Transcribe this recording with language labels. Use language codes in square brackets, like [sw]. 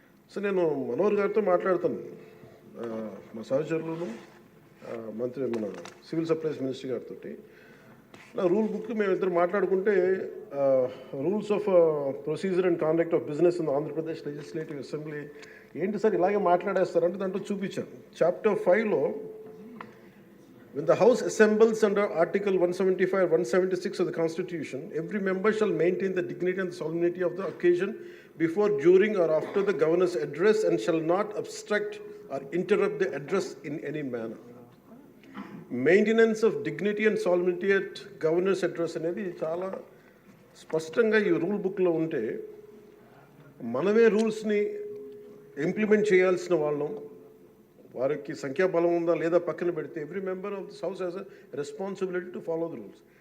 [te] So నేను మనోహర్ గారితో మాట్లాడుతాను, మా సహచరులను, మన సివిల్ సప్లైస్ మినిస్టర్ గారితో. నా రూల్ బుక్ మేమిద్దరు మాట్లాడుకుంటే rules of procedure and conduct of business in Andhra Pradesh legislative assembly ఏంటి సార్ ఇలాగే మాట్లాడేస్తారంటే దాంట్లో చూపించాను. [en] Chapter 5లో when the House assembles under Article 175 or 176 of the Constitution, every member shall maintain the dignity and the solemnity of the occasion before, during or after the Governor's address and shall not obstruct or interrupt the address in any manner. [te] Maintenance of dignity and salinity at governors address అనేది చాలా స్పష్టంగా ఈ rule బుక్లో ఉంటే మనమే రూల్స్ని implement చేయాల్సిన వాళ్ళం. వారికి సంఖ్యాబలం ఉందా లేదా పక్కన పెడితే [en] Every member of this house has a responsibility to follow the rules.